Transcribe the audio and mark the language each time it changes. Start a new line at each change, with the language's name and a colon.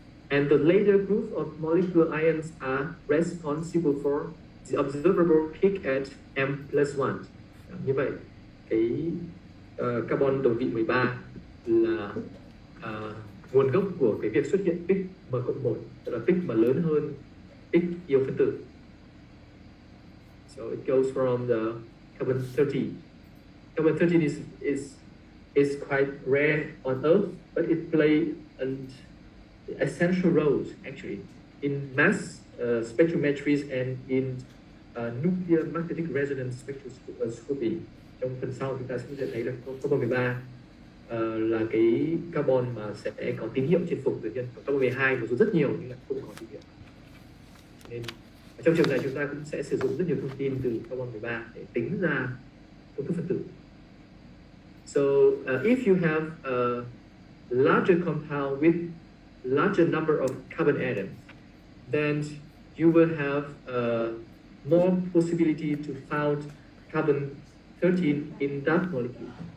English: And the later group of molecular ions are responsible for the observable peak at M+1.
Vietnamese: Như vậy, cái carbon đồng vị 13 là nguồn gốc của cái việc xuất hiện peak M+1, tức là peak mà lớn hơn peak ion phân tử.
English: So it goes from the carbon-13. Carbon-13 is quite rare on Earth, but it plays an essential role actually in mass spectrometries and in nuclear magnetic resonance spectroscopy.
Vietnamese: Trong phần sau chúng ta sẽ thấy là carbon 13 là cái carbon mà sẽ có tín hiệu trên phục tự nhiên. Carbon 12 một số rất nhiều nhưng lại không có tín hiệu. Nên trong trường này chúng ta cũng sẽ sử dụng rất nhiều thông tin từ carbon 13 để tính ra công thức phân tử.
English: So if you have a larger compound with larger number of carbon atoms, then you will have more possibility to found carbon-13 in that molecule.